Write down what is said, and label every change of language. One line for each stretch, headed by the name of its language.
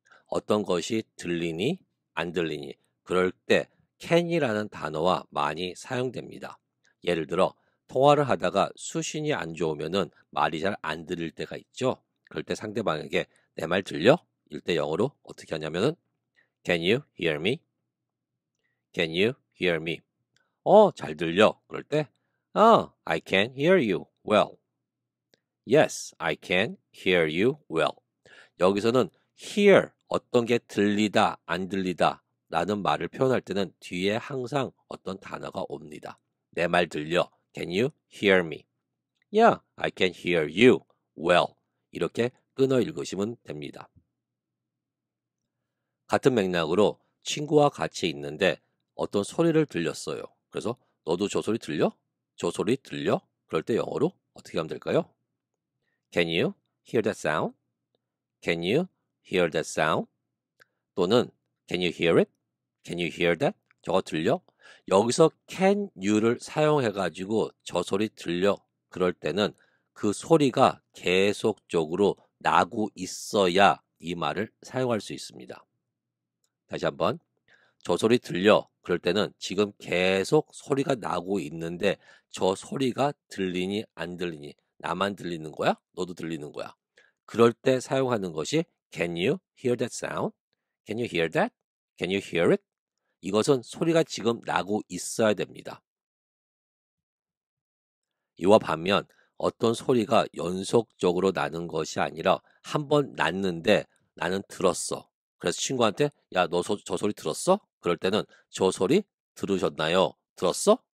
Korean: 어떤 것이 들리니, 안 들리니, 그럴 때 can이라는 단어와 많이 사용됩니다. 예를 들어 통화를 하다가 수신이 안 좋으면은 말이 잘 안 들릴 때가 있죠. 그럴 때 상대방에게 내 말 들려? 이럴 때 영어로 어떻게 하냐면은
English: Can you hear me? Can you hear me?
Korean: 잘 들려. 그럴 때
English: I can hear you well. Yes, I can hear you well.
Korean: 여기서는 hear, 어떤 게 들리다, 안 들리다 라는 말을 표현할 때는 뒤에 항상 어떤 단어가 옵니다. 내 말 들려.
English: Can you hear me? Yeah, I can hear you well.
Korean: 이렇게 끊어 읽으시면 됩니다. 같은 맥락으로 친구와 같이 있는데 어떤 소리를 들렸어요. 그래서 너도 저 소리 들려? 저 소리 들려? 그럴 때 영어로 어떻게 하면 될까요?
English: Can you hear that sound? Can you hear that sound?
Korean: 또는
English: Can you hear it? Can you hear that?
Korean: 저거 들려? 여기서
English: can you
Korean: 를 사용해 가지고 저 소리 들려? 그럴 때는 그 소리가 계속적으로 나고 있어야 이 말을 사용할 수 있습니다. 다시 한번 저 소리 들려? 그럴 때는 지금 계속 소리가 나고 있는데 저 소리가 들리니 안 들리니? 나만 들리는 거야? 너도 들리는 거야? 그럴 때 사용하는 것이
English: Can you hear that sound? Can you hear that? Can you hear it?
Korean: 이것은 소리가 지금 나고 있어야 됩니다. 이와 반면 어떤 소리가 연속적으로 나는 것이 아니라 한 번 났는데 나는 들었어. 그래서 친구한테 야, 너 저 소리 들었어? 그럴 때는 저 소리 들으셨나요? 들었어?